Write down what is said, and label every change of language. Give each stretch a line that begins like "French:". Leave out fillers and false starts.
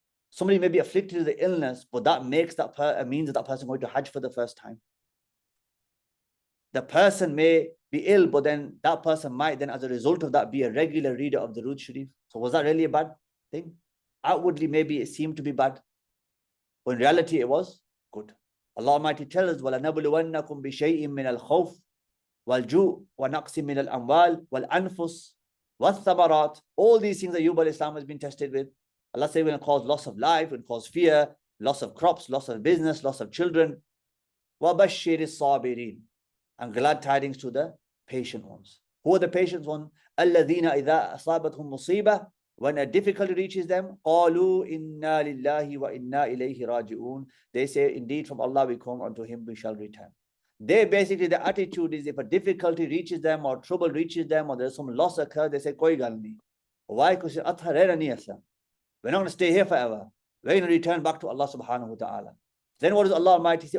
English: Somebody may be afflicted with the illness, but that makes means that person going to Hajj for the first time. The person may be ill, but then that person might then, as a result of that, be a regular reader of the Durood Sharif. So was that really a bad thing? Outwardly, maybe it seemed to be bad, but in reality, it was good. Allah Almighty tells us,
Arabic: وَلَنَبْلُوَنَّكُمْ بِشَيْءٍ مِّنَ الْخَوْفِ وَالْجُوءِ وَنَقْصٍ مِّنَ الْأَمْوَالِ وَالْأَنفُسِ وَالثَّمَرَاتِ.
English: All these things that Ayyub alayhisalaam has been tested with. Allah says, will cause loss of life, will cause fear, loss of crops, loss of business, loss of children.
Arabic: وَبَشِّرِ الصَّابِرِينَ.
English: And glad tidings to the patient ones. Who are the patient ones?
Arabic: الَّذِينَ إِذَا أَصَابَتْهُمْ مُصِيبَةٌ.
English: When a difficulty reaches them,
Arabic: قَالُوا إِنَّا لِلَّهِ وَإِنَّا إِلَيْهِ راجعون.
English: They say, indeed from Allah we come, unto Him we shall return. They basically, the attitude is, if a difficulty reaches them or trouble reaches them or there's some loss occurs, they say,
Punjabi: koi gal nahi.
English: Why? Because we're not going to stay here forever. We're going to return back to Allah subhanahu wa ta'ala. Then what does Allah Almighty say?